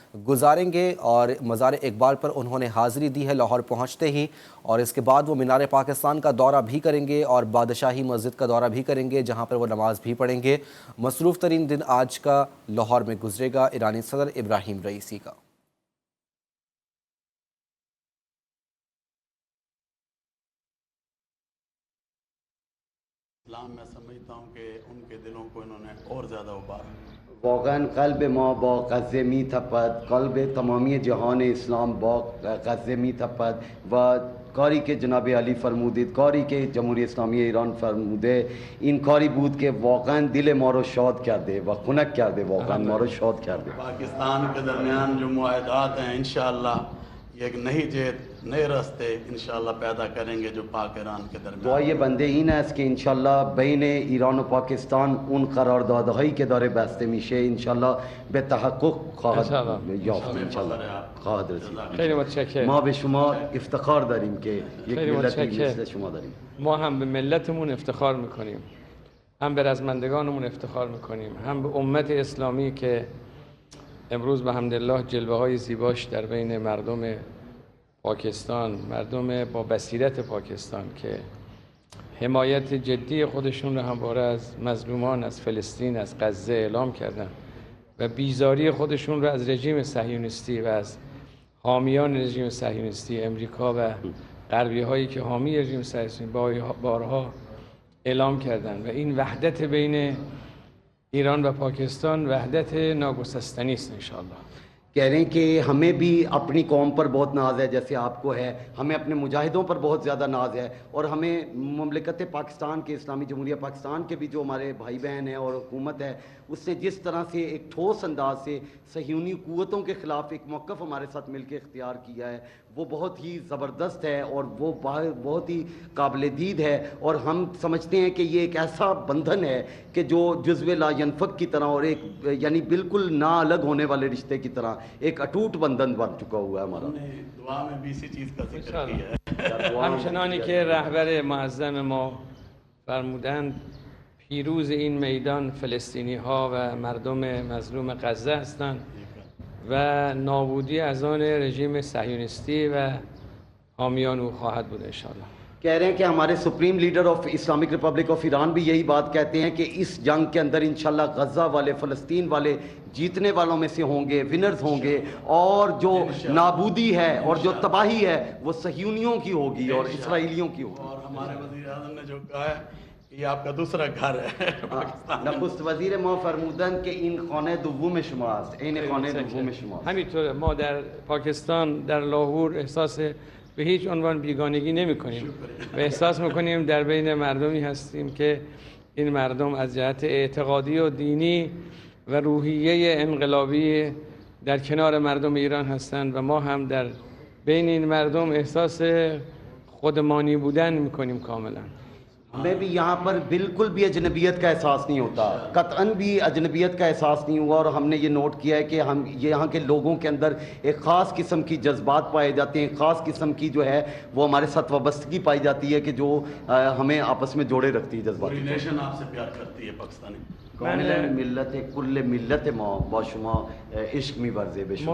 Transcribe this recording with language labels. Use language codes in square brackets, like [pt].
[ur] گزاریں گے اور مزار اقبال پر انہوں نے حاضری دی ہے لاہور پہنچتے ہی، اور اس کے بعد وہ مینار پاکستان کا دورہ بھی کریں گے اور بادشاہی مسجد کا دورہ بھی کریں گے، جہاں پر وہ نماز بھی پڑھیں گے۔ مصروف ترین دن آج کا لاہور میں گزرے گا ایرانی صدر ابراہیم رئیسی کا۔ اسلام میں سمجھتا ہوں کہ ان کے دلوں کو انہوں نے اور زیادہ ابارا۔ [fa] واقعاً قلب ما با غزه می تپد، قلب تمامی جهان اسلام با غزه می تپد و کاری که جناب علی فرمودید، کاری که جمهوری اسلامی ایران فرموده، این کاری بود که واقعاً دل ما رو شاد کرده و خنک کرده، واقعاً ما رو شاد کرده۔ [ur] پاکستان کے درمیان جو معاہدات ہیں انشاءاللہ یہ ایک نئی جہت، نئے راستے انشاءاللہ پیدا کریں گے جو پاک ایران کے درمیان۔ [fa] دعای بنده این است که انشالله بین ایران و پاکستان اون قراردادهایی که داره بسته میشه انشالله به تحقق خواهد یافت، انشالله خواهد رسید۔ خیلی متشکرم. ما به شما افتخار داریم که یک خیلی ملتی متشکرم. مثل شما داریم۔ ما هم به ملتمون افتخار میکنیم، هم به رزمندگانمون افتخار میکنیم، هم به امت اسلامی که امروز به حمدالله جلوه های زیباش در بین مردم پاکستان، مردم با بصیرت پاکستان که حمایت جدی خودشون رو همواره از مظلومان از فلسطین، از غزه اعلام کردن و بیزاری خودشون رو از رژیم صهیونیستی و از حامیان رژیم صهیونیستی امریکا و غربی هایی که حامی رژیم صهیونیستی بارها اعلام کردن و این وحدت بین ایران و پاکستان وحدت ناگسستنی است انشاءاللہ۔ [ur] کہہ رہے ہیں کہ ہمیں بھی اپنی قوم پر بہت ناز ہے جیسے آپ کو ہے، ہمیں اپنے مجاہدوں پر بہت زیادہ ناز ہے، اور ہمیں مملکت پاکستان کے، اسلامی جمہوریہ پاکستان کے بھی جو ہمارے بھائی بہن ہیں اور حکومت ہے، اس نے جس طرح سے ایک ٹھوس انداز سے صہیونی قوتوں کے خلاف ایک موقف ہمارے ساتھ مل کے اختیار کیا ہے، وہ بہت ہی زبردست ہے اور وہ بہت ہی قابل دید ہے، اور ہم سمجھتے ہیں کہ یہ ایک ایسا بندھن ہے کہ جو جزو لا ینفک کی طرح اور ایک یعنی بالکل نہ الگ ہونے والے رشتے کی طرح ایک اٹوٹ بندھن بن چکا ہوا ہے ہمارا۔ دعا میں بھی اسی چیز کا ذکر کیا ہے۔ [fa] همچنانی که رهبر معظم ما فرمودند پیروز این میدان فلسطینی ها و مردم مظلوم غزه هستند و نابودی از آن رژیم صهیونیستی و حامیان او خواهد بود انشاءاللہ۔ [ur] کہہ رہے ہیں کہ ہمارے [en] supreme leader of Islamic Republic of Iran [ur] بھی یہی بات کہتے ہیں کہ اس جنگ کے اندر انشاءاللہ غزہ والے، فلسطین والے جیتنے والوں میں سے ہوں گے، ونرز ہوں گے، اور جو نابودی ہے اور جو تباہی ہے وہ صہیونیوں کی ہوگی اور اسرائیلیوں کی ہوگی۔ اور ہمارے وزیر اعظم نے جو کہا ہے کہ یہ آپ کا دوسرا گھر ہے پاکستان۔ [fa] نخست وزیر ما فرمودند که این خانه دوم شماست، این خانه دوم شماست۔ همینطور ما در پاکستان در لاهور احساس به هیچ عنوان بیگانگی نمی کنیم و احساس میکنیم در بین مردمی هستیم که این مردم از جهت اعتقادی و دینی و روحیه انقلابی در کنار مردم ایران هستند و ما هم در بین این مردم احساس خودمانی بودن میکنیم کاملا۔ [ur] ہمیں بھی یہاں پر بالکل بھی اجنبیت کا احساس نہیں ہوتا، قطعاً بھی اجنبیت کا احساس نہیں ہوا، اور ہم نے یہ نوٹ کیا ہے کہ ہم یہاں کے لوگوں کے اندر ایک خاص قسم کی جذبات پائے جاتے ہیں، خاص قسم کی جو ہے وہ ہمارے ساتھ وابستگی پائی جاتی ہے کہ جو ہمیں آپس میں جوڑے رکھتی ہے جذبات۔ پوری نیشن آپ سے پیار کرتی ہے پاکستانی۔ [fa] کامل ملت کل ملت ما با شما عشق می‌ورزه به شما۔